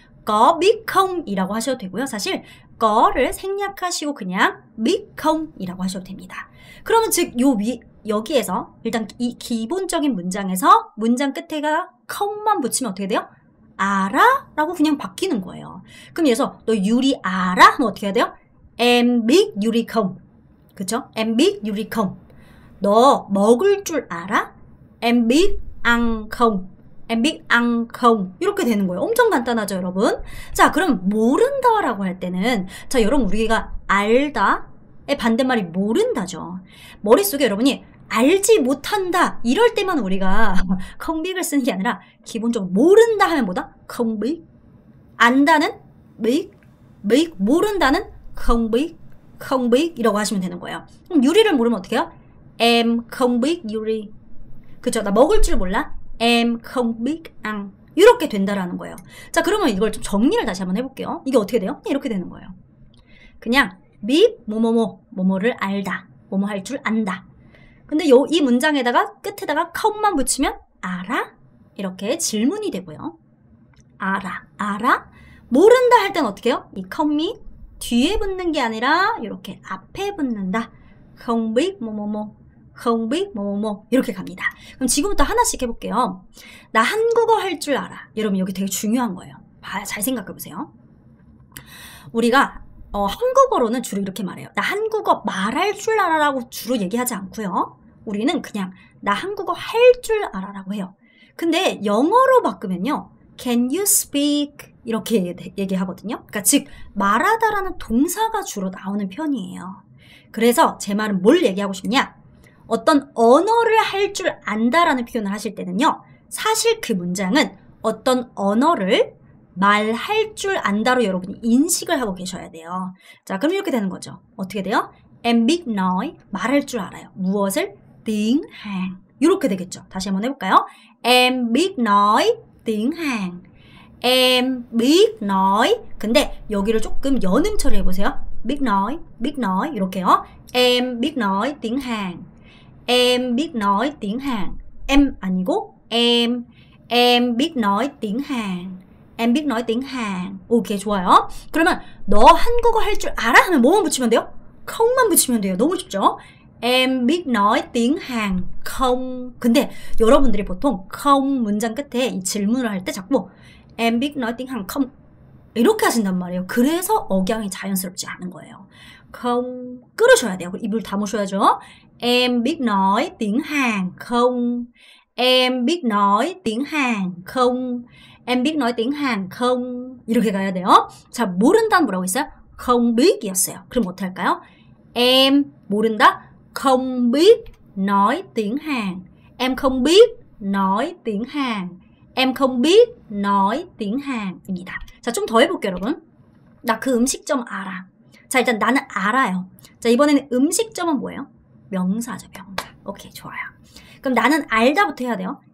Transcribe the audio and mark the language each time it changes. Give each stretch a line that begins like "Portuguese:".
Vietnamese: có biết không
Korean: 이라고 하셔도 되고요. 사실 거를 생략하시고 그냥
Vietnamese: biết không
Korean: 이라고 하셔도 됩니다. 그러면 즉 여기에서 일단 이 기본적인 문장에서 문장 끝에가 com만 붙이면 어떻게 돼요? 알아? 라고 그냥 바뀌는 거예요. 그럼 예서 너 유리 알아? 하면 어떻게 해야 돼요?
Vietnamese: em biết 유리 không.
Korean: 그쵸?
Vietnamese: em biết 유리 không.
Korean: 너 먹을 줄 알아?
Vietnamese: em biết ăn không. em biết ăn không.
Korean: 이렇게 되는 거예요. 엄청 간단하죠, 여러분? 자, 그럼 모른다라고 할 때는 자, 여러분 우리가 알다의 반대말이 모른다죠. 머릿속에 여러분이 알지 못한다 이럴 때만 우리가
Vietnamese: không biết
Korean: 을 쓰는 게 아니라 기본적으로 모른다 하면 뭐다?
Vietnamese: không biết. 안다는 biết, 모른다는 không biết, không biết
Korean: 이라고 하시면 되는 거예요. 그럼 요리를 모르면 어떻게 해요?
Vietnamese: Em không biết 요리.
Korean: 그쵸? 나 먹을 줄 몰라?
Vietnamese: Em không biết ăn.
Korean: 이렇게 된다라는 거예요. 자, 그러면 이걸 좀 정리를 다시 한번 해볼게요. 이게 어떻게 돼요? 이렇게 되는 거예요. 그냥 biết 뭐뭐를 알다. 뭐뭐 할 줄 안다. 근데 이 문장에다가 끝에다가 không 만 붙이면 알아? 이렇게 질문이 되고요. 알아? 모른다 할 땐 어떻게 해요? 이 com이 뒤에 붙는 게 아니라 이렇게 앞에 붙는다.
Vietnamese: không biết không biết 이렇게 갑니다.
Korean: 그럼 지금부터 하나씩 해볼게요. 나 한국어 할 줄 알아. 여러분 여기 되게 중요한 거예요. 잘 생각해 보세요. 우리가 한국어로는 주로 이렇게 말해요. 나 한국어 말할 줄 알아라고 주로 얘기하지 않고요. 우리는 그냥 나 한국어 할 줄 알아라고 해요. 근데 영어로 바꾸면요.
English: Can you speak?
Korean: 이렇게 얘기하거든요. 그러니까 즉 말하다라는 동사가 주로 나오는 편이에요. 그래서 제 말은 뭘 얘기하고 싶냐? 어떤 언어를 할 줄 안다라는 표현을 하실 때는요. 사실 그 문장은 어떤 언어를 말할 줄 안다로 여러분이 인식을 하고 계셔야 돼요. 자, 그럼 이렇게 되는 거죠. 어떻게 돼요?
Vietnamese: Em biết nói,
Korean: 말할 줄 알아요. 무엇을?
Vietnamese: tiếng Hàn.
Korean: 이렇게 되겠죠. 다시 한번 해볼까요?
Vietnamese: Em biết nói tiếng Hàn. Em biết nói.
Korean: 근데 여기를 조금 연음 처리해보세요.
Vietnamese: biết nói
Korean: 이렇게요.
Vietnamese: Em biết nói tiếng Hàn. Em biết nói tiếng Hàn. Em
Korean: 아니고
Vietnamese: em biết nói tiếng Hàn. Em biết nói tiếng Hàn.
Korean: 오케이, 좋아요. 그러면 너 한국어 할 줄 알아? 하면 뭐만 붙이면 돼요? không 만 붙이면 돼요. 너무 쉽죠?
Vietnamese: Em biết nói tiếng Hàn không.
Korean: 근데 여러분들이 보통 không 문장 끝에 이 질문을 할 때 자꾸
Vietnamese: Em biết nói tiếng Hàn không
Korean: 이렇게 하신단 말이에요. 그래서 억양이 자연스럽지 않은 거예요. không 끊으셔야 돼요. 입을 다무셔야죠.
Vietnamese: Em biết nói tiếng Hàn không. Em biết nói tiếng Hàn không. Em biết nói tiếng Hàn không.
Korean: 이렇게 가야 돼요. 자, 모른다는 뭐라고 했어요?
Vietnamese: không biết 이었어요.
Korean: 그럼 어떻게 할까요? Em 모른다.
Vietnamese: không biết nói tiếng Hàn. Em không biết nói tiếng Hàn. Em không biết nói tiếng Hàn
Korean: 입니다. 자, 좀 더 해볼게요, 여러분. 나 그 음식점 알아. 자, 일단 나는 알아요. 자, 이번에는 음식점은 뭐예요? 명사죠, 명사. 오케이, 좋아요. 그럼 나는 알다부터 해야 돼요.